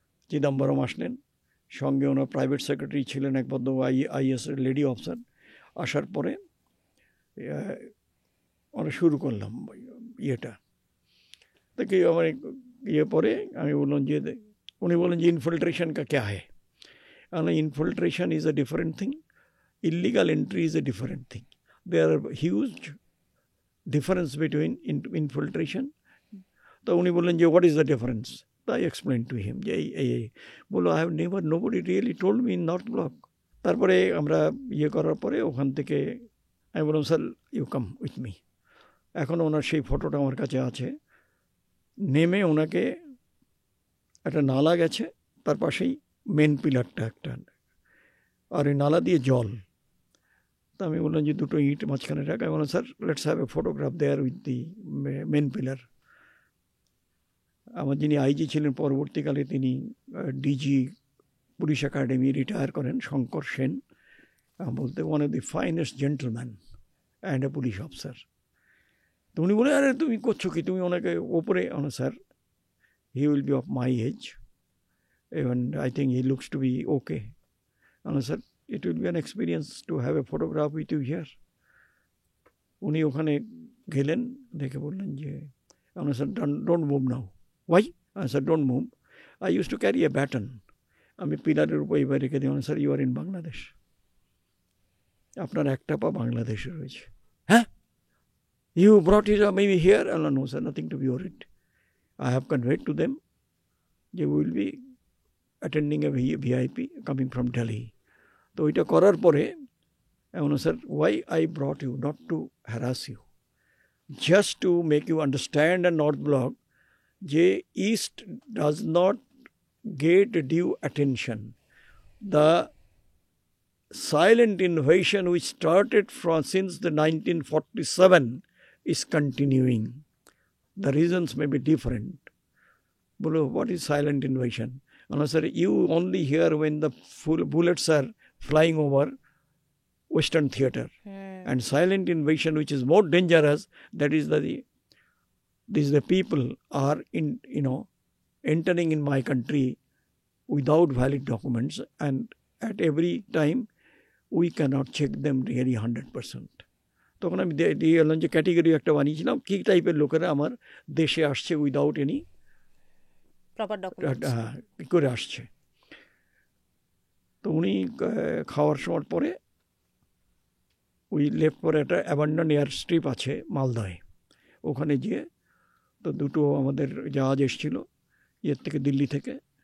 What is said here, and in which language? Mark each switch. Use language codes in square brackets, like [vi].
[bn] চিদাম্বরম আসলেন, সঙ্গে ওনার private secretary ছিলেন এক ভদ্র আইএস লেডি অফিসার। আসার পরে আমরা শুরু করলাম দেখি আমার পরে আমি বললাম যে, উনি বললেন যে [hi] ইনফিল্ট্রেশন কা ক্যা হ্যায়। [en] Infiltration is a different thing, illegal entry is a different thing. There are huge difference between infiltration. [bn] তো উনি বললেন যে [en] what is the difference? I explained to him [bn] যে বললো [en] I have never, nobody really told me in North Block. [bn] তারপরে আমরা করার পরে ওখান থেকে আমি বললাম [en] Sir you come with me. [bn] এখন ওনার সেই ফটোটা আমার কাছে আছে। নেমে ওনাকে একটা নালা গেছে, তার পাশেই মেন পিলারটা একটা, আর এই নালা দিয়ে জল। তো আমি বললাম যে 2টো ইট মাঝখানে রাখা। আমি বললাম sir [en] Let's have a photograph there with the main pillar. [bn] আমার যিনি আইজি ছিলেন পরবর্তীকালে, তিনি ডিজি পুলিশ একাডেমি রিটায়ার করেন, শঙ্কর সেন, বলতে [en] One of the finest gentleman and a police officer. [bn] তো উনি বলে আরে তুমি করছো কি, তুমি ওনাকে ওপরে। [en] Sir he will be of my age and I think he looks to be okay. Sir it will be an experience to have a photograph with you here. [bn] উনি ওখানে গেলেন, দেখে বললেন যে sir [en] don't move now. Why? Sir don't move. I used to carry a baton. [bn] আমি পিলারের উপর এবার রেখে দিই। Sir you আর in Bangladesh, আপনার একটা পা বাংলাদেশে রয়েছে। [en] হ্যাঁ, you brought it maybe here? No sir, nothing to be worried. I have conveyed to them যে we will be attending a VIP coming from Delhi. [bn] তো ওইটা করার পরে [en] Sir why I brought you, not to harass you, just to make you understand a North Block যে East does not get due attention. The silent invasion which started since the 1947 is continuing. The reasons may be different. [bn] বলো [en] what is silent invasion? And I said, you only hear when the full bullets are flying over Western theatre. And silent invasion, which is more dangerous, that is the people are entering in my country without valid documents, and at every time we cannot check them really 100%. [bn] তখন আমি দিয়ে এলাম যে category একটা বানিয়েছিলাম, কী টাইপের লোকেরা আমার দেশে আসছে [en] without any proper documents, [bn] কী করে আসছে। তো উনি খাওয়ার সময় পরে উই লেফট পরে একটা অ্যাবান্ডন এয়ার স্ট্রিপ আছে মালদায়, ওখানে গিয়ে তো দুটো আমাদের জাহাজ এসেছিলো ইয়ের থেকে, দিল্লি থেকে।